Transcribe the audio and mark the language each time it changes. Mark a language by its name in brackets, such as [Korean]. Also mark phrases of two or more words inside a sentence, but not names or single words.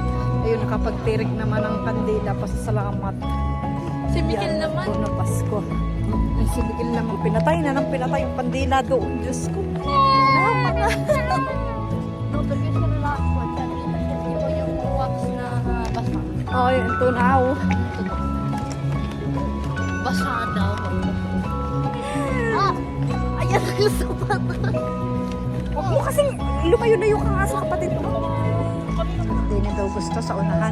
[Filipino] Ayun, nakapagtirik naman ang kandila pa sa salamat. Si Miguel Yan, naman. na Pasko. Ay, si Miguel naman. Pinatay na ng pinatay yung kandila doon. Diyos ko. [Italian] No, perché c'era l'acqua, cioè perché tipo [Filipino] yung wax na basa. Oh, yun, tunaw. Basa daw. Ah! Ayan ang sapat. Huwag mo kasing lumayo-layo ka nga sa kapatid mo. Hindi na daw gusto sa unahan.